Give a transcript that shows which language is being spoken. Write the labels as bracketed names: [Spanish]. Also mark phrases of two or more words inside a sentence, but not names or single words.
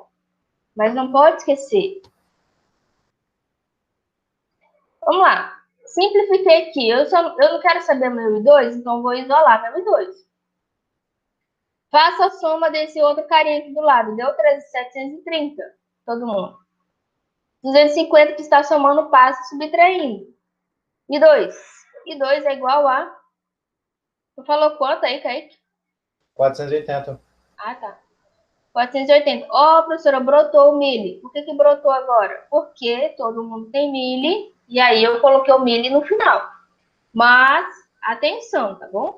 [Portuguese] Mas não pode esquecer. Vamos lá. Simplifiquei aqui. Eu não quero saber meu I2, então vou isolar meu I2. Faça a soma desse outro carinha aqui do lado. Deu 730. Todo mundo. 250 que está somando passa subtraindo. I2. I2 é igual a... Tu falou quanto aí, Kaique? 480. Ah, tá. 480. Ó, professora, brotou o mili. Por que brotou agora? Porque todo mundo tem mili. E aí eu coloquei o mili no final. Mas, atenção, tá bom?